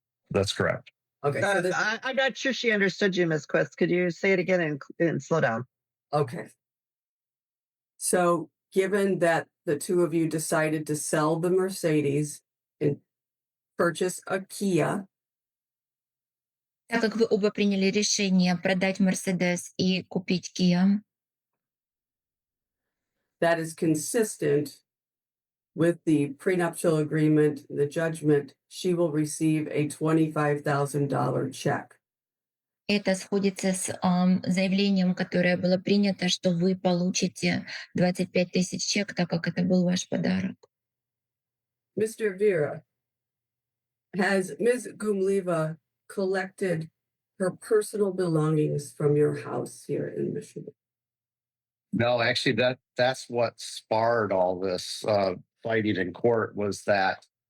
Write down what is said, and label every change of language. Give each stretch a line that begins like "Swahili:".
English: That's correct. Okay. So I'm not sure she understood you, Ms. Quist. Could you say it again and slow down? Okay. So given that the two of you decided to sell the Mercedes and purchase a Kia.
Russian: Так как вы оба приняли решение продать Mercedes и купить Kia.
English: That is consistent with the prenuptial agreement, the judgment, she will receive a $25,000 check.
Russian: Это сходится с заявлением, которое было принято, что вы получите 25 тысяч чек, так как это был ваш подарок.
English: Mr. Vera, has Ms. Gumliva collected her personal belongings from your house here in Michigan? No, actually, that's what sparred all this fighting in court was that